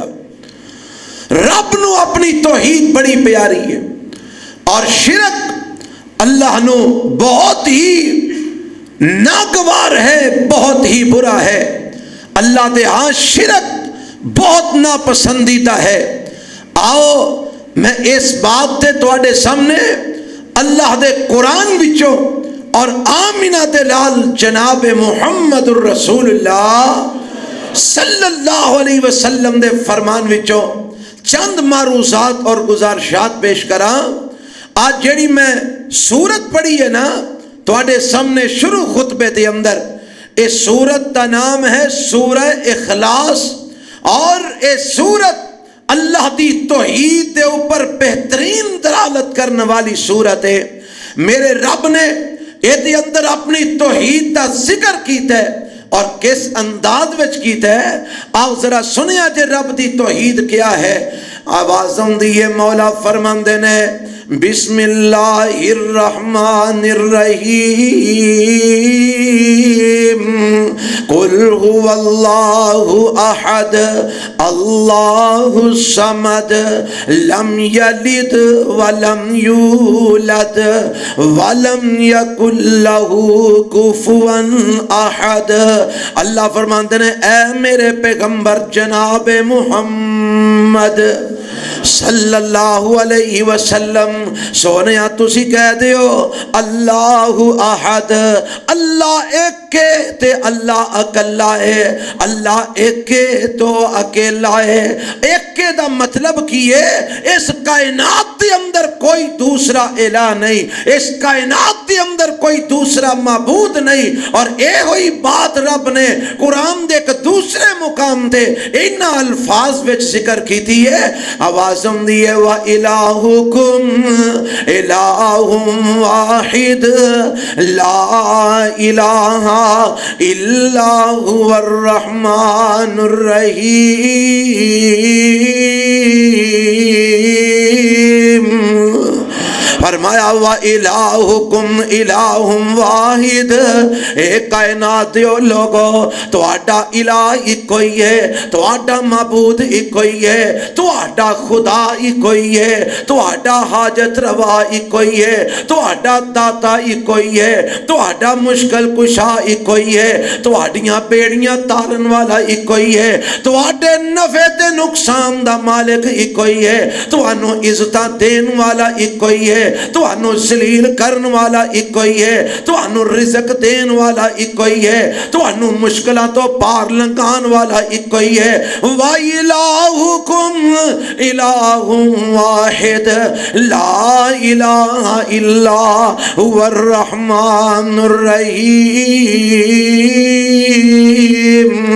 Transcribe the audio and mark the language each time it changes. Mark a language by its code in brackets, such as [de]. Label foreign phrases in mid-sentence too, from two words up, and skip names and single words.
[pa] رب نو اپنی توحید بڑی پیاری ہے، اور شرک اللہ نو بہت ہی ناگوار ہے، بہت ہی برا ہے. اللہ دے ہاں شرک بہت ناپسندیدہ ہے. آؤ میں اس بات تے تواڈے سامنے اللہ دے قرآن وچوں اور آمینہ دے لال جناب محمد الرسول اللہ [ar] صلی اللہ علیہ وسلم [pa] دے فرمان وچوں چند معروضات اور گزارشات پیش کراں. آج جڑی میں سورت پڑھی ہے نا، تواڈے سامنے شروع خطبے دے اندر اس سورت کا نام ہے سورہ اخلاص، اور اس سورت اللہ دی توحید دے اوپر بہترین دلالت کرنے والی سورت ہے۔ میرے رب نے یہ اندر اپنی توحید کا ذکر کیتا ہے، اور کس انداز وچ کیتا ہے آؤ ذرا سنیا جے رب دی توحید کیا ہے۔ آواز آندی ہے، مولا فرماندے نے [ar] بسم اللہ الرحمن الرحیم قل هو اللہ احد اللہ الصمد لم یلد ولم یولد ولم یکن له کفوا احد۔ [pa] اللہ فرماندے نے اے میرے پیغمبر جناب محمد [ar] صلی اللہ علیہ وسلم، [pa] سونیا تسی کہہ دیو [ar] اللہ احد، [pa] اللہ ایک تے اللہ اکلا ہے، اللہ ایک تو اکیلا ہے۔ ایک دا مطلب کی ہے اس کائنات دے اندر کوئی دوسرا الہ نہیں، اس کائنات دے اندر کوئی دوسرا معبود نہیں، اور اے ہوئی بات رب نے قرآن دے ایک دوسرے مقام دے ان الفاظ وچ ذکر کی تھی ہے۔ آواز آندی ہے [ar] وَإِلَٰهُكُمْ إِلَٰهٌ وَاحِدٌ لَا إِلَٰهَ إِلَّا هُوَ الرَّحْمَٰنُ الرَّحِيمُ۔ فرمایا وَإِلَٰهُكُمْ إِلَٰهٌ وَاحِدٌ، [pa] اے کائنات دیو لوگو تواڈا الہ ایک ہی ہے، تواڈا معبود ایک ہی ہے، تواڈا خدا ایک ہی ہے، تواڈا حاجت روا ایک ہی ہے، تواڈا داتا ایک ہی ہے، تواڈا مشکل کشا ایک ہی ہے، تواڈیاں بیڑیاں تارن والا ایک ہی ہے، تواڈے نفع تے نقصان دا مالک ایک ہی ہے، توانو عزتاں دین والا ایک ہی ہے، توانو ذلیل کرن والا ایک ہی ہے، توانو رزق دین والا ایک ہی ہے، توانو مشکلہ تو پار لنگان والا ایک ہی ہے۔ [ar] وَإِلَٰهُكُمْ إِلَٰهٌ وَاحِدٌ لَا إِلَٰهَ إِلَّا هُوَ الرَّحْمَٰنُ الرَّحِيمُ۔